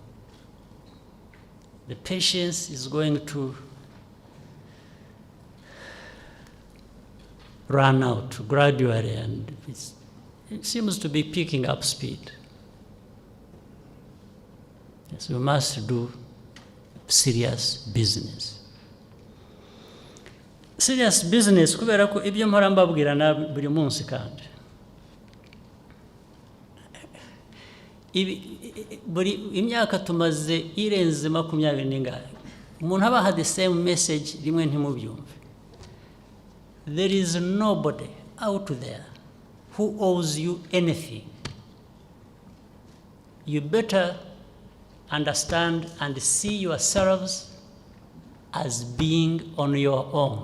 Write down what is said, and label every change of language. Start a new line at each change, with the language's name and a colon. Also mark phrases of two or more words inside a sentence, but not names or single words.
English: The patience is going to run out gradually, and it seems to be picking up speed. Yes, we must do serious business. Serious business,
Kinyarwanda: kubera ko ibyo mpora mbabwira na buri munsi kandi. Buri imyaka tumaze irenze 20 n'ingahe. Umuntu abaha
English: the same message
Kinyarwanda: rimwe ntimubyumve.
English: There is nobody out there who owes you anything. You better understand and see yourselves as being on your own.